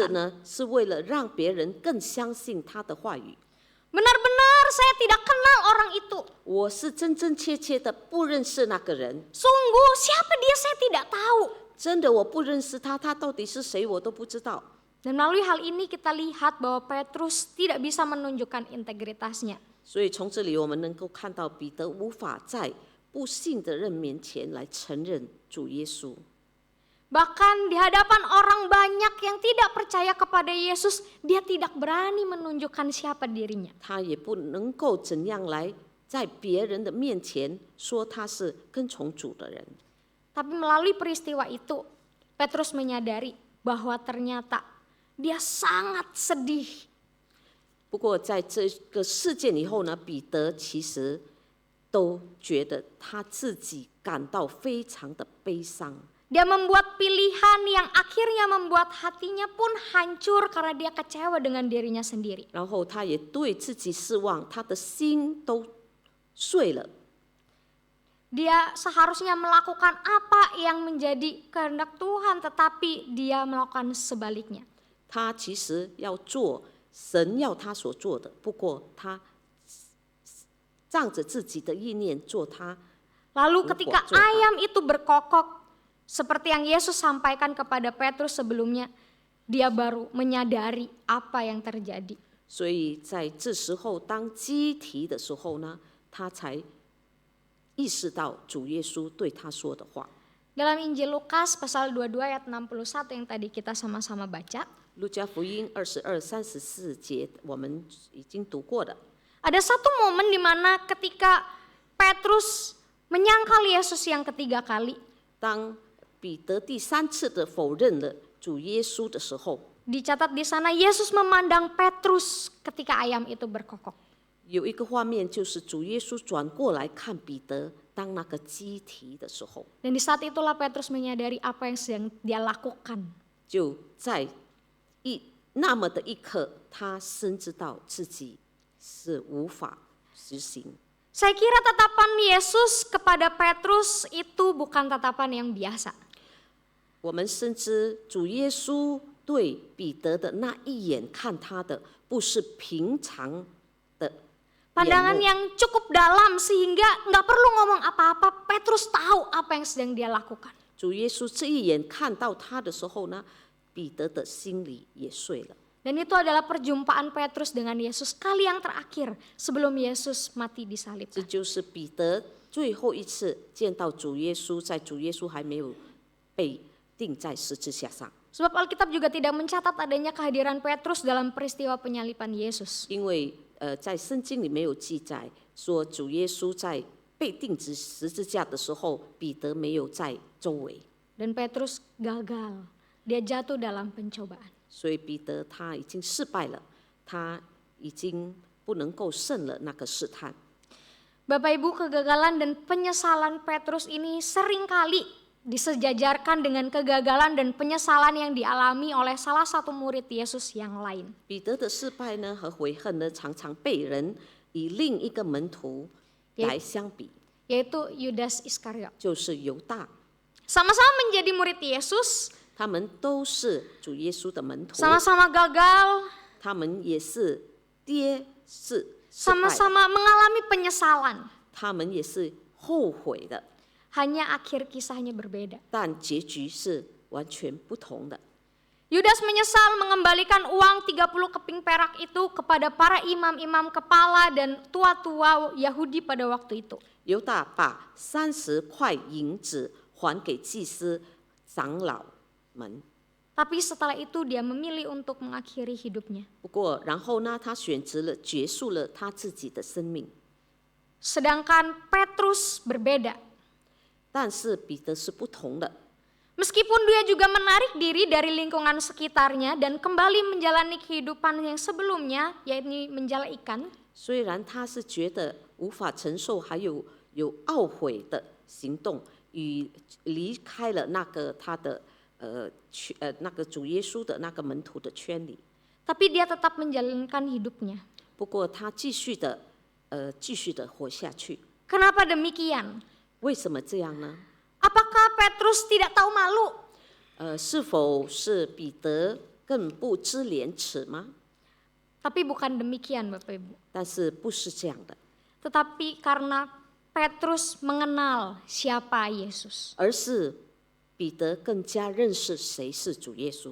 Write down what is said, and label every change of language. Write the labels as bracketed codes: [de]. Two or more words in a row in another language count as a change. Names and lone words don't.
[id] katakan. [zh] 呢，是为了让别人更相信他的话语。 [id] Benar-benar saya tidak kenal orang itu. [zh] 我是真真切切的不认识那个人， [id] Sungguh siapa dia saya tidak tahu. [zh] 真的我不认识他，他到底是谁我都不知道。 [id] Dan melalui hal ini kita lihat bahwa Petrus tidak bisa menunjukkan integritasnya. [zh] 所以从这里我们能够看到，彼得无法在不信的人面前来承认主耶稣。 [id] Bahkan di hadapan orang banyak yang tidak percaya kepada Yesus, dia tidak berani menunjukkan siapa dirinya. [zh] 他也不能够怎样来在别人的面前说他是跟从主的人。 [id] Tapi melalui peristiwa itu, Petrus menyadari bahwa ternyata dia sangat sedih. [zh] 不过在这个事件以后呢，彼得其实都觉得他自己感到非常的悲伤。 [id] Dia membuat pilihan yang akhirnya membuat hatinya pun hancur karena dia kecewa dengan dirinya sendiri. [zh] 然后他也对自己失望，他的心都碎了。 [id] Dia seharusnya melakukan apa yang menjadi kehendak Tuhan, tetapi dia melakukan sebaliknya. [zh] 他其实要做神要他所做的，不过他仗着自己的意念做他。 [id] Lalu ketika ayam itu berkokok, seperti yang Yesus sampaikan kepada Petrus sebelumnya, dia baru menyadari apa yang terjadi. [zh] 所以在这时候，当鸡啼的时候呢，他才意识到主耶稣对他说的话。 [id] Dalam Injil Lukas pasal 22 ayat 61 yang tadi kita sama-sama baca, [zh] 路加福音22、34节我们已经读过了。 [id] ada satu momen di mana ketika Petrus menyangkal Yesus yang ketiga kali, [zh] 当彼得第3次的否认了主耶稣的时候， [id] dicatat di sana Yesus memandang Petrus ketika ayam itu berkokok. [zh] 有一个画面就是主耶稣转过来看彼得，当那个鸡啼的时候， [id] Dan di saat itulah Petrus menyadari apa yang sedang dia lakukan. [zh] 就在那么的一刻，他深知道自己是无法实行。 [id] Saya kira tatapan Yesus kepada Petrus itu bukan tatapan yang biasa. [zh] 我们深知主耶稣对彼得的那一眼看他的，不是平常的 [id] Pandangan [zh] 眼目， [id] yang cukup dalam sehingga nggak perlu ngomong apa-apa, Petrus tahu apa yang sedang dia lakukan. [zh] 主耶稣这一眼看到他的时候呢，彼得的心里也碎了。 [id] Dan itu adalah perjumpaan Petrus dengan Yesus kali yang terakhir sebelum Yesus mati [zh] 这 [id] disalibkan. [zh] 就是彼得最后一次见到主耶稣，在主耶稣还没有被钉在十字架上。 [id] Sebab Alkitab juga tidak mencatat adanya kehadiran Petrus dalam peristiwa penyaliban Yesus. [zh] 因为在圣经里没有记载说主耶稣在被钉十字架的时候，彼得没有在周围， [id] Dan Petrus gagal, dia jatuh dalam pencobaan. [zh] 所以彼得他已经失败了，他已经不能够胜了那个试探。 [id] Bapak Ibu, kegagalan dan penyesalan Petrus ini seringkali disejajarkan dengan kegagalan dan penyesalan yang dialami oleh salah satu murid Yesus yang lain. [zh] 彼得的失败呢和悔恨呢，常常被人以另一个门徒来相比， [id] Yaitu Yudas Iskariot. [zh] 就是犹大。 [id] Sama-sama menjadi murid Yesus, [zh] 他们都是主耶稣的门徒， [id] sama-sama gagal, [zh] 他们也是跌是失败了， [id] sama-sama mengalami penyesalan. [zh] 他们也是后悔的， [id] Hanya akhir kisahnya berbeda. [zh] 但结局是完全不同的。 [id] Yudas menyesal mengembalikan uang 30 keping perak itu kepada para imam-imam kepala dan tua-tua Yahudi pada waktu itu. [zh] 犹大把30块银子还给祭司长老们， [id] Tapi setelah itu dia memilih untuk mengakhiri hidupnya. [zh] 不过然后呢，他选择了结束了他自己的生命。 [id] Sedangkan Petrus berbeda. [zh] 但是彼得是不同的， [id] Meskipun dia juga menarik diri dari lingkungan sekitarnya dan kembali menjalani kehidupan yang sebelumnya, yaitu menjala ikan. [zh] 虽然他是觉得无法承受，还有懊悔的行动，与离开了那个他的那个主耶稣的那个门徒的圈里。 [id] Tapi dia tetap menjalankan hidupnya. [zh] 不过他继续的活下去。 [id] Kenapa demikian? [zh] 为什么这样呢？ [id] Apakah Petrus tidak tahu malu? [zh] 是否是彼得更不知廉耻吗？ [id] Tapi bukan demikian Bapak Ibu. [zh] 但是不是这样的， [id] Tetapi karena Petrus mengenal siapa Yesus. [zh] 而是彼得更加认识谁是主耶稣。